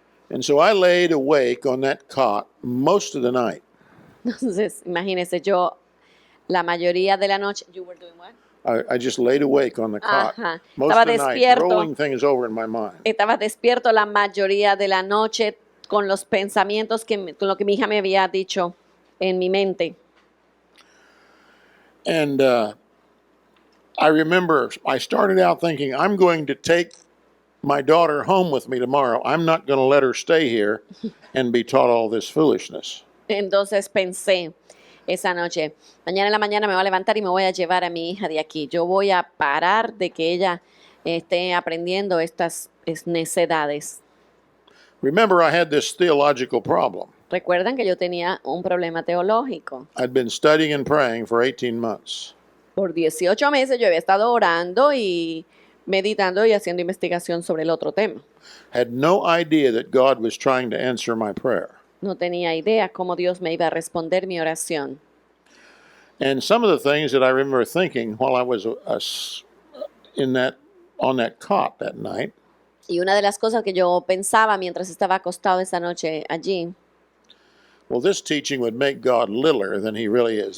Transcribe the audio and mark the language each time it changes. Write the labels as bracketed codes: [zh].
[en] And so I laid awake on that cot most of the night. [es] Entonces, imagínese, yo la mayoría de la noche, [en] you were doing what? I just laid awake on the cot Ajá. most [es] Estaba [en] of the night, [es] despierto. [en] rolling things over in my mind. [es] Estaba despierto la mayoría de la noche con los pensamientos con lo que mi hija me había dicho en mi mente. [en] And I remember I started out thinking, I'm going to take my daughter home with me tomorrow. I'm not going to let her stay here and be taught all this foolishness. [es] Entonces pensé esa noche, mañana en la mañana me voy a levantar y me voy a llevar a mi hija de aquí. Yo voy a parar de que ella esté aprendiendo estas necedades. [en] Remember, I had this theological problem. [es] Recuerdan que yo tenía un problema teológico. [en] I'd been studying and praying for 18 months. [es] Por 18 meses yo había estado orando y meditando y haciendo investigación sobre el otro tema. [en] Had no idea that God was trying to answer my prayer. [es] No tenía idea cómo Dios me iba a responder mi oración. [en] And some of the things that I remember thinking while I was on that cot that night, [es] Y una de las cosas que yo pensaba mientras estaba acostado esa noche allí, [en] well, this teaching would make God littler than he really is.